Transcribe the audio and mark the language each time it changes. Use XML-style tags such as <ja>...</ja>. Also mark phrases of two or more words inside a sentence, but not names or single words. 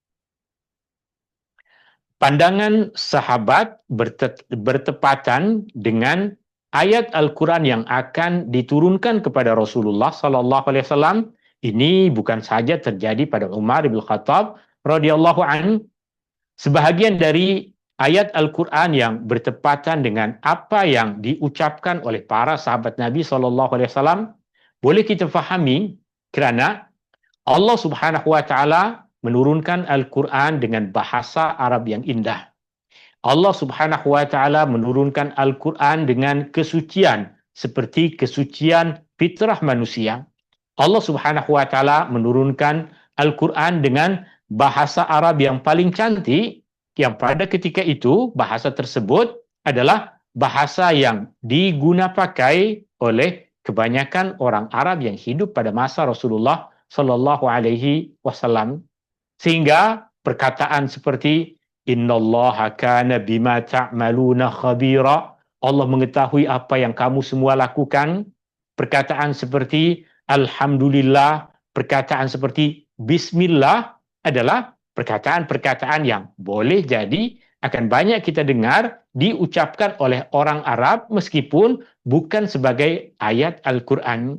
<ms>Pandangan sahabat bertepatan dengan ayat Al-Quran yang akan diturunkan kepada Rasulullah</ms> <ar>صلى الله عليه وسلم.</ar> <ms>Ini bukan saja terjadi pada Umar bin Khattab</ms> <ar>رضي الله عن.</ar> <ms>Sebahagian dari ayat Al-Quran yang bertepatan dengan apa yang diucapkan oleh para sahabat Nabi</ms> <ar>صلى الله عليه وسلم</ar> <ms>boleh kita fahami kerana Allah</ms> <ar>سبحانه وتعالى</ar> <ms>menurunkan Al-Quran dengan bahasa Arab yang indah. Allah</ms> <ar>سبحانه وتعالى</ar> <ms>menurunkan Al-Quran dengan kesucian seperti kesucian fitrah manusia. Allah</ms> <ar>سبحانه وتعالى</ar> <ms>menurunkan Al-Quran dengan bahasa Arab yang paling cantik, yang pada ketika itu bahasa tersebut adalah bahasa yang digunapakai oleh kebanyakan orang Arab yang hidup pada masa Rasulullah</ms> <ar>صلى الله عليه وسلم.</ar> <ms>Sehingga perkataan seperti</ms> <ar>إن الله كان بما تعملون خبيرا,</ar> <ms>Allah mengetahui apa yang kamu semua lakukan. perkataan seperti Alhamdulillah, perkataan seperti Bismillah adalah perkataan-perkataan yang boleh jadi akan banyak kita dengar diucapkan oleh orang Arab meskipun bukan sebagai ayat Al-Quran.</ms>